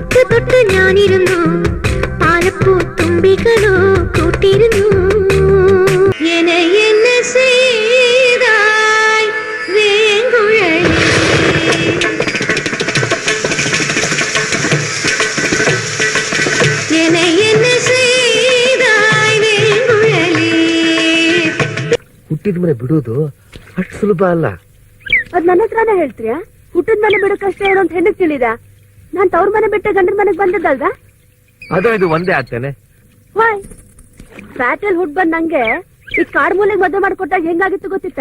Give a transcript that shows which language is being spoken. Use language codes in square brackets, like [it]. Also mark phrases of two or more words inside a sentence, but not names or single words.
[ml] തൊട്ട് ഞാനിരുന്നു പാലപ്പൂ തുമ്പികളോ കൂട്ടിരുന്നു [ta] என்ன செய்தாய் வேங்குழலி என்ன செய்தாய் வேங்குழலி [kn] ಹುಟ್ಟಿದ ಮನೆ ಬಿಡುವುದು ಅಷ್ಟು ಸುಲಭ ಅಲ್ಲ. ಅದ್ ನನ್ನ ಹತ್ರನೇ ಹೇಳ್ತೀರಾ? ಹುಟ್ಟಿದ ಮನೆ ಬಿಡೋಕಷ್ಟೇ ಏನೋ ಅಂತ ಹೆಣ್ಣಕ್ ತಿಳಿದ? ನಾನ್ ತವ್ರ ಮನೆ ಬಿಟ್ಟ ಗಂಡನ ಮನೆಗ್ ಬಂದದ್ದಲ್ವಾ? ಅದು ಇದು ಒಂದೇ ಆಗ್ತೇನೆ. ವಾಯ್ ಫ್ಯಾಟಲ್ ಹುಡ್ ಬಂದ್ ನಂಗೆ ಈ ಕಾಡ್ ಮೂಲೆಗ್ ಮದುವೆ ಮಾಡ್ಕೊಟ್ಟಾಗ ಹೆಂಗಾಗಿತ್ತು ಗೊತ್ತಿತ್ತಾ?